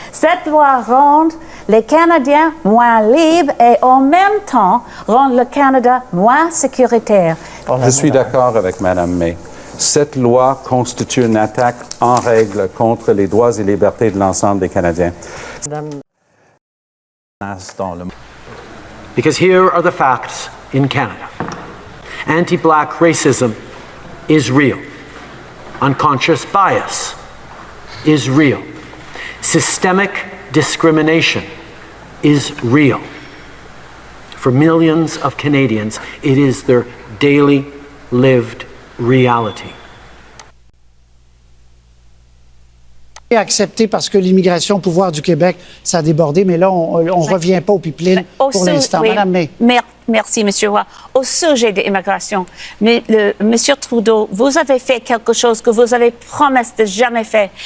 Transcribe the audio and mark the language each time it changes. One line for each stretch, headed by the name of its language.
French: Cette loi rend les Canadiens moins libres et en même temps rend le Canada moins sécuritaire. Je suis d'accord avec Mme May. Cette loi constitue une attaque en règle contre les droits et libertés de l'ensemble des Canadiens.
English: Because here are the facts in Canada. Anti-black racism is real. Unconscious bias is real. Systemic discrimination is real. For millions of Canadians, it is their daily lived reality.
French: Accepté parce que l'immigration au pouvoir du Québec, ça a débordé, mais là, on ne revient pas au pipeline pour l'instant. Oui. Madame May. Merci, M. Roy. Au sujet de l'immigration, M. Trudeau, vous avez fait quelque chose que vous avez promis de jamais faire.